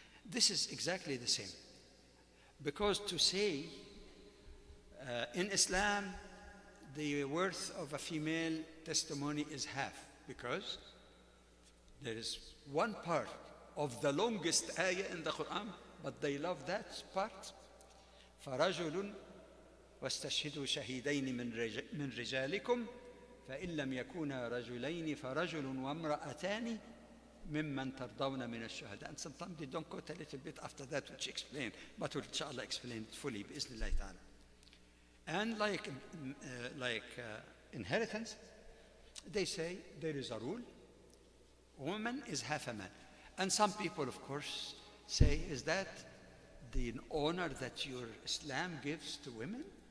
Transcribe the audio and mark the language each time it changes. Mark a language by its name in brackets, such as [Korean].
[English] This is exactly the same. Because to say in Islam the worth of a female testimony is half, because there is one part of the longest ayah in the Quran, but they love that part. [Arabic] فرجل واستشهدوا شهيدين من رجالكم فإن لم يكونا رجلين فرجل وامرأتان ممن ترضون من الشهداء. [English] And sometimes they don't quote a little bit after that, which explain, but we'll inshallah explain it fully [Arabic] بإذن الله تعالى. [English] And like inheritance, they say there is a rule, woman is half a man. And some people, of course, say, is that the honor that your Islam gives to women?